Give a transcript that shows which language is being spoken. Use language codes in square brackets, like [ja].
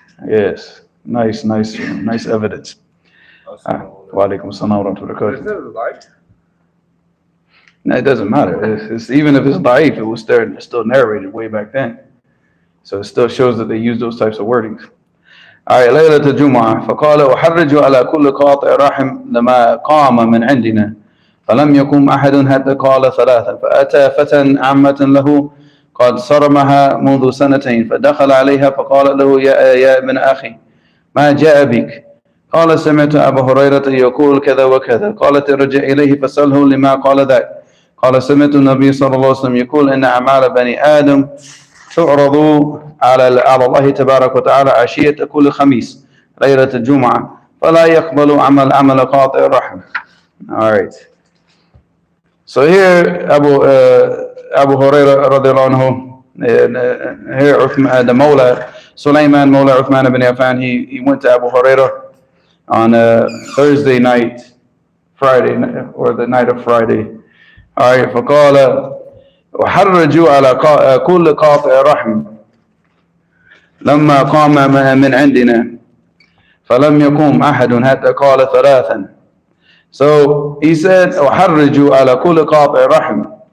[en] Yes, nice evidence. [ar] Wa alaikum assalam wa rahmatullahi wa barakatuh. [en] Is it live? No, it doesn't matter. It's even if it's da'if, it was still narrated way back then. So it still shows that they use those types of wordings. All right, [ar] ليلة الجمعة فقال أحرج على كل قاطع رحم لما قام من عندنا فلم يقم أحد حتى قال ثلاثة فأتى فتى عمة له قد صرمها منذ سنتين فدخل عليها فقال له يا ابن أخي ما جاء بك؟ قال سمعت أبا هريرة يقول كذا وكذا. قالت ارجع إليه فسأله لما قال ذاك. قال سمعت النبي صلى الله عليه وسلم يقول إن أعمال بني آدم تعرض على الله تبارك وتعالى عشية كل خميس ليلة الجمعة فلا يقبل عمل قاطع الرحم. [en] All right. So here Abu Hurairah radiallahu anhu, here the Mawla Sulaiman Mawla Uthman ibn Affan, he went to Abu Hurairah on Thursday night, Friday, or the night of Friday. All right. [ar] فقال وحرجوا على كل قاطع رحم لما قام من عندنا فلم يقوم أحد حتى قال ثلاثا. [en] So he said [ar] وحرجوا على كل قاطع رحم.